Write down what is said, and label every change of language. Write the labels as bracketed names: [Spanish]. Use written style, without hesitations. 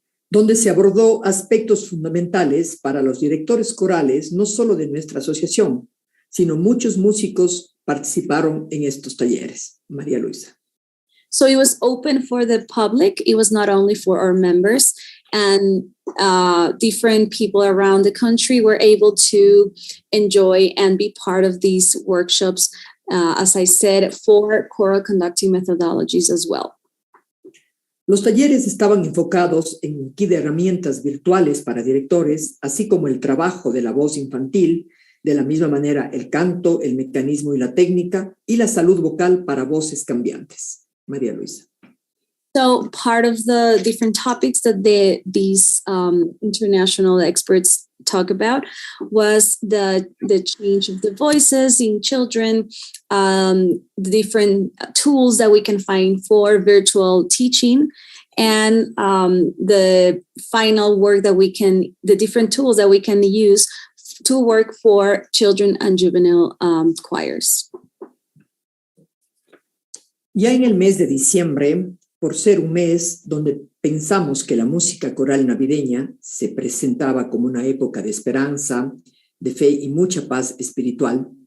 [Spanish] Donde se abordó aspectos fundamentales para los directores corales, no solo de nuestra asociación, sino muchos músicos participaron en estos talleres. María Luisa. [English] So it was open for the public. It was not only for our members, and different people around the country were able to enjoy and be part of these workshops, as I said, for choral conducting methodologies as well. [Spanish] Los talleres estaban enfocados en un kit de herramientas virtuales para directores, así como el trabajo de la voz infantil, de la misma manera el canto, el mecanismo y la técnica, y la salud vocal para voces cambiantes. María Luisa. [English] So part of the different topics that these international experts talk about was the change of the voices in children, the different tools that we can find for virtual teaching, and the final work that the different tools that we can use to work for children and juvenile choirs. [Spanish] Ya en el mes de diciembre, por ser un mes donde pensamos que la música coral navideña se presentaba como una época de esperanza, de fe y mucha paz espiritual.